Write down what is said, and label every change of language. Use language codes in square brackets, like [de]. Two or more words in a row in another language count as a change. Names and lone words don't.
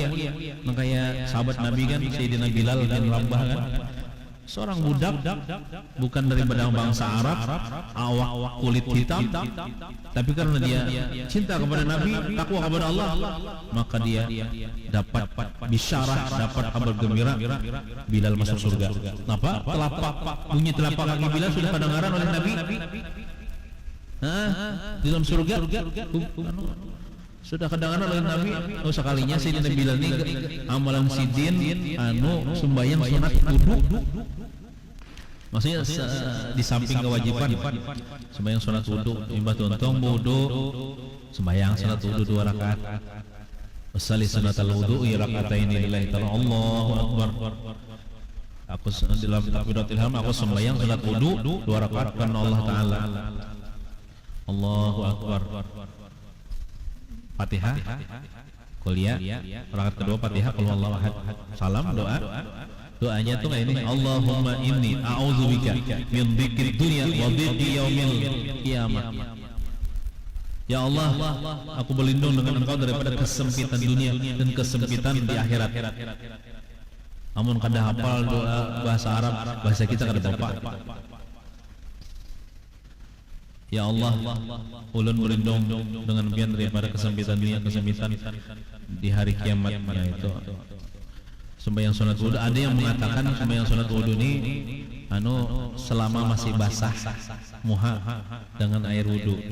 [bjn] Makanya sahabat Nabi kan, Sayyidina Bilal bin Rabah kan, seorang budak bukan daripada bangsa Arab, awak kulit hitam, tapi karena dia cinta kepada Nabi, takwa kepada Allah, maka dia dapat bisyarah, dapat kabar gembira Bilal masuk surga. Kenapa? Bunyi telapak kaki Bilal sudah kedengaran oleh Nabi. Di dalam surga sudah kedengaran oleh Nabi. Oh, sekalinya Sayyidina Bilal ini amalan sidin sembahyang sunat wudu. Maksudnya di samping kewajiban sembahyang sunat wudu, imbah tuntong wudu, sembahyang sunat wudu 2 rakaat. [ar] أصلي سنة الوضوء ركعتين لله تعالى. الله أكبر. [bjn] Aku dalam [ar] تكبيرة الإحرام [bjn] aku sembahyang sunat wudu 2 rakaat karena Allah taala. [ar] الله أكبر. [bjn] Fatihah, kuliah, rakaat kedua Fatihah, [ar] قل هو الله أحد, [bjn] salam, doanya tuh kayak ini, [ar] اللهم إني أعوذ بك من ذكر الدنيا وذكر يوم القيامة. [bjn] Ya Allah, aku berlindung dengan Engkau daripada kesempitan dunia dan kesempitan di akhirat. Amun kada hafal doa bahasa Arab, bahasa kita kada bapak. Ya Allah, ulun berlindung dengan pian daripada kesempitan dunia, kesempitan di hari kiamatnya itu. Sembahyang sunat wudu, ada yang mengatakan sembahyang sunat wudu ini selama masih basah muha dengan air wudu.